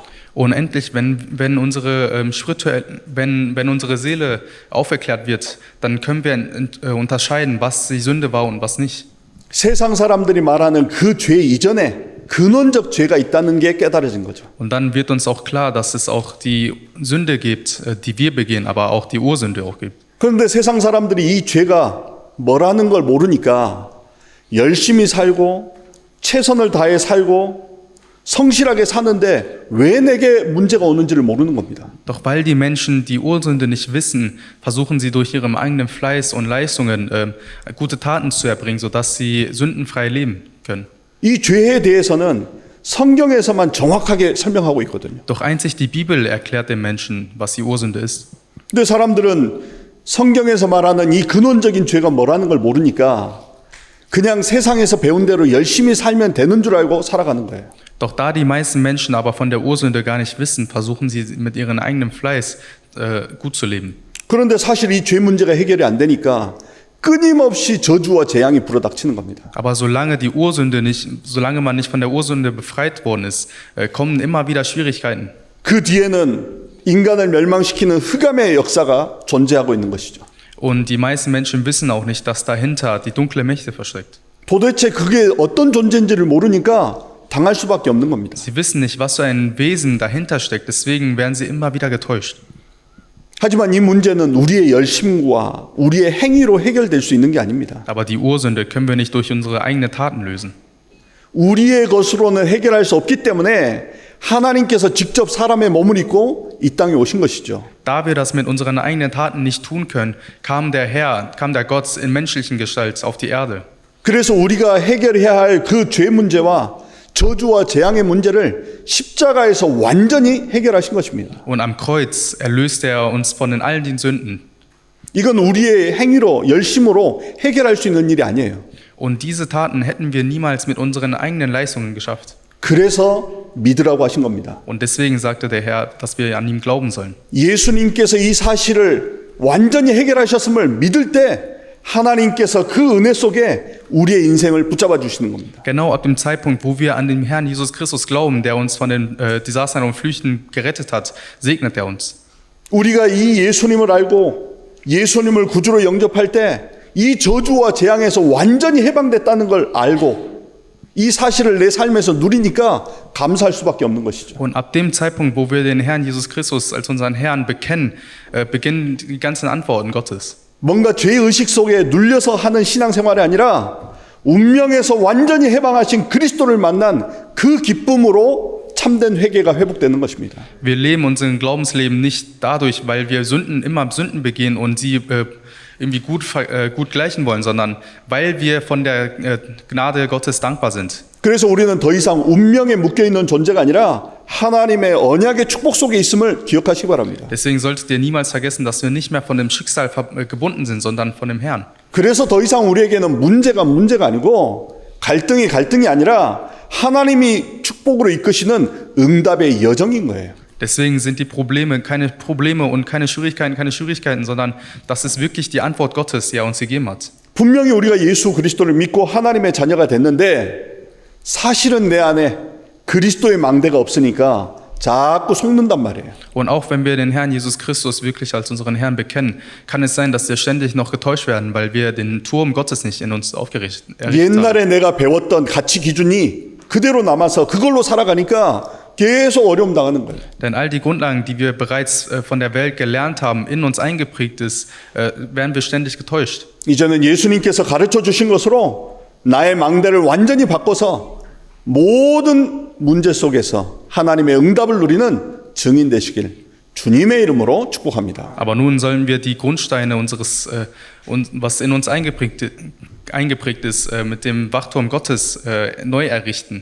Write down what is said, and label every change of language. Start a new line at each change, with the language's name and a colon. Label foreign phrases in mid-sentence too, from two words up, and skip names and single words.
German: Und endlich, wenn unsere wenn unsere Seele aufgeklärt wird, dann können wir unterscheiden, was die Sünde war und was nicht.
Korean: 세상 사람들이 말하는 그 죄 이전에 근원적 죄가 있다는 게 깨달아진 거죠.
German: Und dann wird uns auch klar, dass es auch die Sünde gibt, die wir begehen, aber auch die Ursünde auch gibt.
Korean: 그런데 세상 사람들이 이 죄가 뭐라는 걸 모르니까 열심히 살고 최선을 다해 살고 성실하게 사는데 왜 내게 문제가 오는지를 모르는 겁니다.
German: Doch weil die Menschen die Ursünde nicht wissen, versuchen sie durch ihren eigenen Fleiß und Leistungen gute Taten zu erbringen, sodass sie sündenfrei leben können.
Korean: 이 죄에 대해서는 성경에서만 정확하게 설명하고 있거든요.
German: Doch einzig die Bibel erklärt den Menschen, was die Ursünde ist.
Korean: 근데 사람들은 성경에서 말하는 이 근원적인 죄가 뭐라는 걸 모르니까 그냥 세상에서 배운 대로 열심히 살면 되는 줄 알고 살아가는 거예요.
German: Doch da die meisten Menschen aber von der Ursünde gar nicht wissen, versuchen sie mit ihrem eigenen Fleiß gut zu leben.
Korean: 그런데 사실 이 죄 문제가 해결이 안 되니까 끊임없이 저주와 재앙이 불어닥치는 겁니다.
German: Aber solange man nicht von der Ursünde befreit worden ist, kommen immer wieder Schwierigkeiten.
Korean: 그 뒤에는 인간을 멸망시키는 흑암의 역사가 존재하고 있는 것이죠.
German: Und die meisten Menschen wissen auch nicht, dass dahinter die dunkle Mächte versteckt.
Korean: 도대체 그게 어떤 존재인지를 모르니까 당할 수밖에 없는 겁니다.
German: Sie wissen nicht, was für ein Wesen dahinter steckt, deswegen werden sie immer wieder getäuscht.
Korean: 하지만 이 문제는 우리의 열심과 우리의 행위로 해결될 수 있는 게 아닙니다.
German: Aber die Ursünde können wir nicht durch unsere eigenen Taten lösen.
Korean: 우리의 것으로는 해결할 수 없기 때문에 하나님께서 직접 사람의 몸을 입고 이 땅에 오신 것이죠.
German: Da wir das mit unseren eigenen Taten nicht tun können, kam der Gott in menschlichen Gestalt auf die Erde.
Korean: 그래서 우리가 해결해야 할 그 죄 문제와 저주와 재앙의 문제를 십자가에서 완전히 해결하신 것입니다.
German: Und am Kreuz erlöste er uns von all den Sünden.
Korean: 이건 우리의 행위로 열심으로 해결할 수 있는 일이 아니에요.
German: Und diese Taten hätten wir niemals mit unseren eigenen Leistungen geschafft.
Korean: 그래서 믿으라고 하신 겁니다.
German: Und deswegen sagte der Herr, dass wir an ihn glauben sollen.
Korean: 예수님께서 이 사실을 완전히 해결하셨음을 믿을 때 하나님께서 그 은혜 속에 우리의 인생을 붙잡아 주시는 겁니다.
German: Genau ab dem Zeitpunkt, wo wir an den Herrn Jesus Christus glauben, der uns von den Desastern und Flüchten gerettet hat, segnet er uns.
Korean: 우리가 이 예수님을 알고 예수님을 구주로 영접할 때 이 저주와 재앙에서 완전히 해방됐다는 걸 알고 이 사실을 내 삶에서 누리니까 감사할 수밖에 없는 것이죠.
German: Und ab dem Zeitpunkt, wo wir den Herrn Jesus Christus als unseren Herrn bekennen, beginnen die ganzen Antworten Gottes.
Korean: 뭔가 죄의식 속에 눌려서 하는 신앙생활이 아니라 운명에서 완전히 해방하신 그리스도를 만난 그 기쁨으로 참된 회개가 회복되는 것입니다.
German: Wir leben unseren Glaubensleben nicht dadurch, weil wir immer Sünden begehen und sie irgendwie gut gleichen wollen, sondern weil wir von der Gnade Gottes dankbar sind.
Korean: 그래서 우리는 더 이상 운명에 묶여 있는 존재가 아니라 하나님의 언약의 축복 속에 있음을 기억하시기 바랍니다.
German: Deswegen solltet ihr niemals vergessen, dass wir nicht mehr von dem Schicksal gebunden sind, sondern von dem Herrn.
Korean: 그래서 더 이상 우리에게는 문제가 아니고 갈등이 아니라 하나님이 축복으로 이끄시는 응답의 여정인 거예요.
German: Deswegen sind die Probleme keine Probleme und keine Schwierigkeiten, sondern das ist wirklich die Antwort Gottes, die er uns gegeben hat.
Korean: 분명히 우리가 예수 그리스도를 믿고 하나님의 자녀가 됐는데 사실은 내 안에 그리스도의 망대가 없으니까 자꾸 속는단 말이에요.
German: Und auch wenn wir den Herrn Jesus Christus wirklich als unseren Herrn bekennen, kann es sein, dass wir ständig noch getäuscht werden, weil wir den Turm Gottes nicht in uns errichtet haben.
Korean: 옛날에 내가 배웠던 가치 기준이 그대로 남아서 그걸로 살아가니까 계속 어려움 당하는 거예요.
German: Denn all die Grundlagen, die wir bereits von der Welt gelernt haben, in uns eingeprägt ist, werden wir ständig getäuscht.
Korean: 이제는 예수님께서 가르쳐 주신 것으로 나의 망대를 완전히 바꿔서 모든 문제 속에서 하나님의 응답을 누리는 증인 되시길 주님의 이름으로 축복합니다.
German: Aber nun sollen wir die Grundsteine was in uns eingeprägt ist, mit dem Wachturm Gottes neu errichten.